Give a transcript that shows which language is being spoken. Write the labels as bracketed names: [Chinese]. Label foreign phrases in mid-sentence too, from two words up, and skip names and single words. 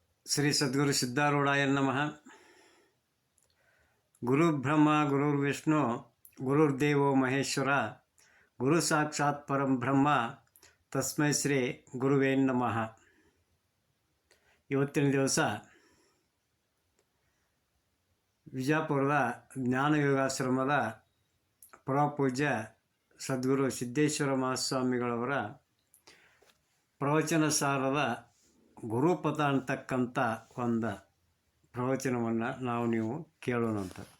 [Sanskrit] ಶ್ರೀ ಸದ್ಗುರು ಸಿದ್ಧಾರೂಢಾಯ ನಮಃ. ಗುರು ಬ್ರಹ್ಮ ಗುರುರ್ವಿಷ್ಣು ಗುರುರ್ದೇವೋ ಮಹೇಶ್ವರ ಗುರು ಸಾಕ್ಷಾತ್ ಪರಂ ಬ್ರಹ್ಮ ತಸ್ಮೈ ಶ್ರೀ ಗುರುವೇ ನಮಃ. [Kannada] ಇವತ್ತಿನ ದಿವಸ ವಿಜಯಪುರದ ಜ್ಞಾನಯೋಗಾಶ್ರಮದ ಪರಮಪೂಜ್ಯ ಸದ್ಗುರು ಸಿದ್ದೇಶ್ವರ ಮಹಾಸ್ವಾಮಿಗಳವರ ಪ್ರವಚನ ಸಾರದ ಗುರುಪಥ ಅಂತಕ್ಕಂಥ ಒಂದು ಪ್ರವಚನವನ್ನು ನೀವು ಕೇಳೋಣಂತ.